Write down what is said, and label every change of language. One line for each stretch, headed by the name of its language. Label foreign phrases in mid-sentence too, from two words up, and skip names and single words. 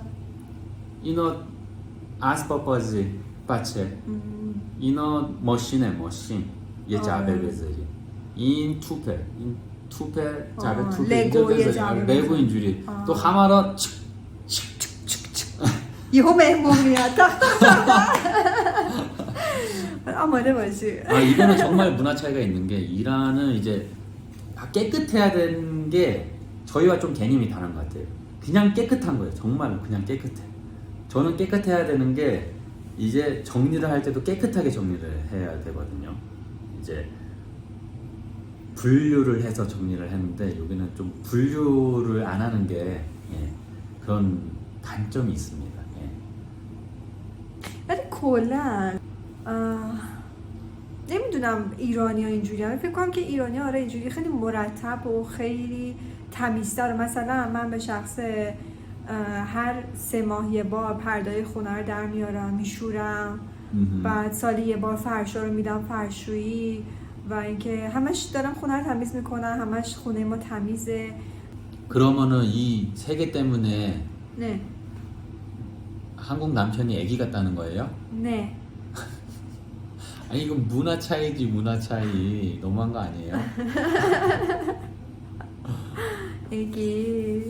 Persian: اینا اسباب بازی بچه اینا ماشینه ماشین یه جعبه بذاری. این توپه این توپه جعبه توپه اینجا لگو یه بذاری. جعبه لگو بذاری. اینجوری تو همه را یهو مهمون میاد تخت آماده باشی.
Korean: 이거는 정말 문화 차이가 있는 게 이란은 이제 깨끗해야 되는 게 저희와 좀 개념이 다른 것 같아요. 그냥 깨끗한 거예요. 정말로 그냥 깨끗해. 저는 깨끗해야 되는 게 이제 정리를 할 때도 깨끗하게 정리를 해야 되거든요. 이제 분류를 해서 정리를 했는데 여기는 좀 분류를 안 하는 게 그런 단점이 있습니다.
Persian: ولی کلا نمیدونم ایرانی ها اینجوری هم. فکر کنم که ایرانی ها آره اینجوری خیلی مرتب و خیلی تمیزتر. مثلا من به شخص هر 3 ماه یه بار پردای خونه رو در میارم میشورم. بعد سالی یه بار فرشا رو میدم فرشویی و اینکه همش دارم خونه رو تمیز میکنم. همش خونه ما تمیزه.
Korean: 그러면은 이 세계 때문에
Persian: نه
Korean: 한국 남편이 애기 같다는 거예요?
Persian: نه
Korean: 아니 이건 문화 차이지 문화 차이 너무한 거 아니에요? 애기